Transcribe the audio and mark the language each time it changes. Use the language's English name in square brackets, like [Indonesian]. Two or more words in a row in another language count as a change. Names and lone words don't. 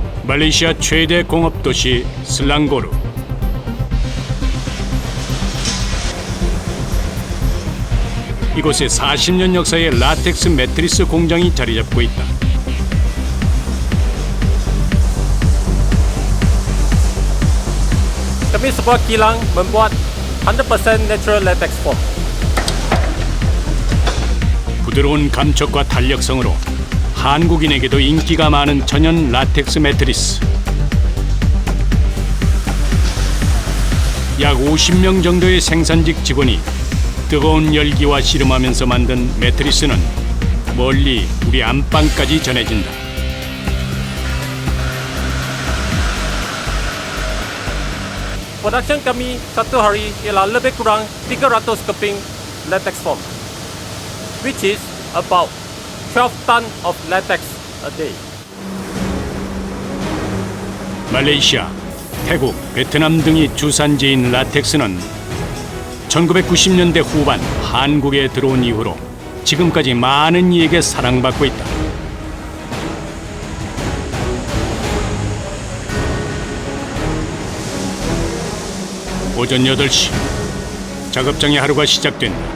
[Korean] 말레이시아 최대 공업도시 슬랑고르. 이곳에 40년 역사의 라텍스 매트리스 공장이 자리 잡고 있다. [Malay] Kami sebuah kilang membuat 100% [English] natural latex foam. [Korean] 부드러운 감촉과 탄력성으로 한국인에게도 인기가 많은 천연 라텍스 매트리스. 약 50명 정도의 생산직 직원이 뜨거운 열기와 씨름하면서 만든 매트리스는 멀리 우리 안방까지 전해진다. [Malay] Production kami satu hari ialah lebih kurang 300 keping [English] latex foam, which is about 12 ton of latex a day. [Korean] 말레이시아, 태국, 베트남 등이 주산지인 라텍스는 1990년대 후반 한국에 들어온 이후로 지금까지 많은 이에게 사랑받고 있다. 오전 8시, 작업장의 하루가 시작된다.